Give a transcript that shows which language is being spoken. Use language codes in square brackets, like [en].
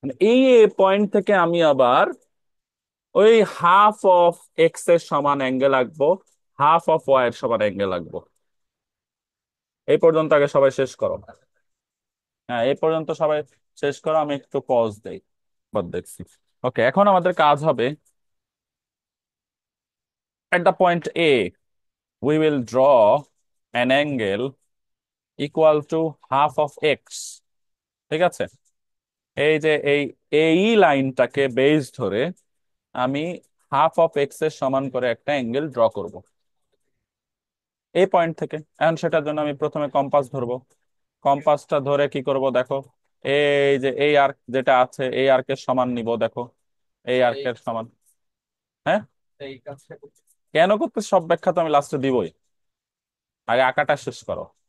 [bn] এই পয়েন্ট থেকে আমি আবার ওই হাফ অফ এক্স এর সমান অ্যাঙ্গেল আঁকবো, হাফ অফ ওয়াই এর সমান অ্যাঙ্গেল আঁকবো। এই পর্যন্ত আগে সবাই শেষ করো। হ্যাঁ, এই পর্যন্ত সবাই শেষ করো, আমি একটু পজ দেই, বাদ দেখছি। ওকে, এখন আমাদের কাজ হবে, [en] at the point A we will draw an angle equal to half of x, [bn] ঠিক আছে। এই যে এই লাইনটাকে বেস ধরে আমি হাফ অফ এক্স এর সমান করে একটা অ্যাঙ্গেল ড্র করব এই পয়েন্ট থেকে। এখন সেটার জন্য আমি প্রথমে কম্পাস ধরবো। কম্পাসটা ধরে কি করব দেখো, এই যে এই আর্ক যেটা আছে, এই আর্কের সমান নিব, দেখো, এই আর্কের সমান। হ্যাঁ, কেন করতে সব ব্যাখ্যা তো আমি লাস্টে দিবই। আগে আঁকাটা শেষ করো।